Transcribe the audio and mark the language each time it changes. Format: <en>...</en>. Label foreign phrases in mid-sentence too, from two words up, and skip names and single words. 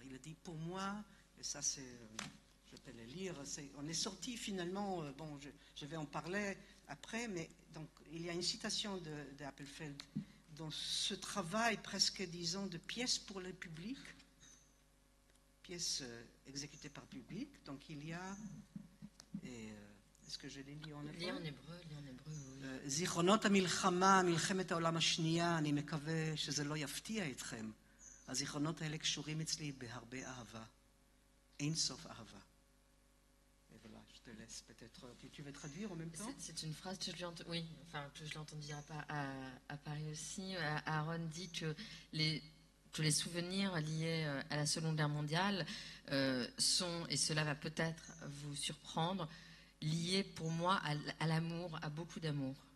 <fr>Il a dit, pour moi, et ça c'est... je peux le lire, on est sorti finalement, bon, je vais en parler après, mais donc il y a une citation d'Appelfeld dans ce travail presque, disons, de pièces pour le public, pièces exécutées par public, donc il y a, est-ce que je l'ai lu en hébreu? Lis en hébreu, oui.</fr> <he>זיכרונות המלחמה, מלחמת העולם השנייה, אני מקווה שזה לא יפתיע אתכם. הזיכרונות האלה קשורים אצלי בהרבה אהבה. אין סוף אהבה.</he> <fr>Je te laisse peut-être. Tu veux traduire en même temps? C'est une phrase que je l'ai entendue. Oui, enfin que je l'ai entendue à Paris aussi. Aaron dit que les souvenirs liés à la Seconde Guerre mondiale sont, et cela va peut-être vous surprendre, liés pour moi à l'amour, à beaucoup d'amour.</fr>